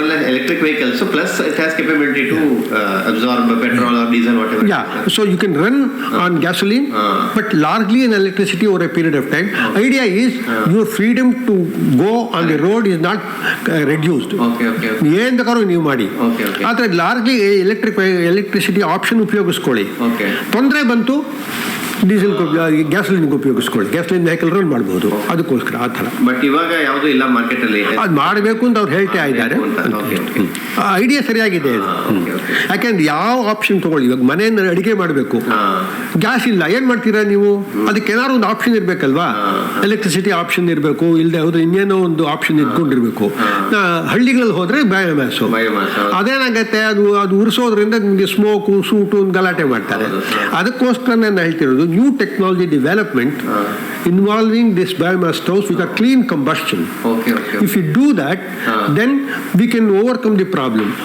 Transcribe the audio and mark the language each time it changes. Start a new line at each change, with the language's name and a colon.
English: Electric vehicles, so plus it has capability to absorb petrol or diesel, whatever. Yeah, so you can run on gasoline, but largely in electricity over a period of time. Idea is your freedom to go on the road is not reduced.
Kannada: ಏನು ಬೇಕಾದ್ರೂ ನೀವು ಮಾಡಿ. ಆದರೆ largely electricity option ಉಪಯೋಗಿಸ್ಕೊಳ್ಳಿ. ತೊಂದರೆ ಬಂತು diesel ಗ್ಯಾಸ್ಲಿನ್ಗೆ ಉಪಯೋಗಿಸ್ಕೊಳ್ಳಿ. ಗ್ಯಾಸ್ಲಿನ್ vehicle run ಮಾಡ್ಬೋದು. ಅದಕ್ಕೋಸ್ಕರ ಆ ಥರ. ಬಟ್ ಇವಾಗ ಯಾವುದೂ ಇಲ್ಲ ಮಾರ್ಕೆಟಲ್ಲಿ. ಅದು ಮಾಡಬೇಕು ಅಂತ ಅವ್ರು ಹೇಳ್ತಾ ಇದ್ದಾರೆ. ಐಡಿಯಾ ಸರಿಯಾಗಿದೆ ಇದು. ಯಾಕೆಂದ್ರೆ ಯಾವ ಆಪ್ಷನ್ ತಗೊಳ್ಳಿ, ಇವಾಗ ಮನೆಯನ್ನು ಅಡಿಗೆ ಮಾಡಬೇಕು, ಗ್ಯಾಸ್ ಇಲ್ಲ, ಏನು ಮಾಡ್ತೀರಾ ನೀವು? ಅದಕ್ಕೆ ಏನಾದ್ರು ಒಂದು ಆಪ್ಷನ್ ಇರಬೇಕಲ್ವಾ? ಎಲೆಕ್ಟ್ರಿಸಿಟಿ ಆಪ್ಷನ್ ಇರಬೇಕು, ಇಲ್ಲದೆ ಹೋದ್ರೆ ಇನ್ನೇನೋ ಒಂದು ಆಪ್ಷನ್ ಇಟ್ಕೊಂಡಿರ್ಬೇಕು. ಹಳ್ಳಿಗಳಲ್ಲಿ ಹೋದ್ರೆ ಬಯೋಮ್ಯಾಸು. ಅದೇನಾಗತ್ತೆ, ಅದು ಉರಿಸೋದ್ರಿಂದ ನಿಮಗೆ ಸ್ಮೋಕು ಸೂಟು ಒಂದು ಗಲಾಟೆ ಮಾಡ್ತಾರೆ. ಅದಕ್ಕೋಸ್ಕರ ನಾನು ಹೇಳ್ತಿರೋದು
English: new technology development involving this biomass stoves with a clean combustion. If you do that, then we can overcome the problem.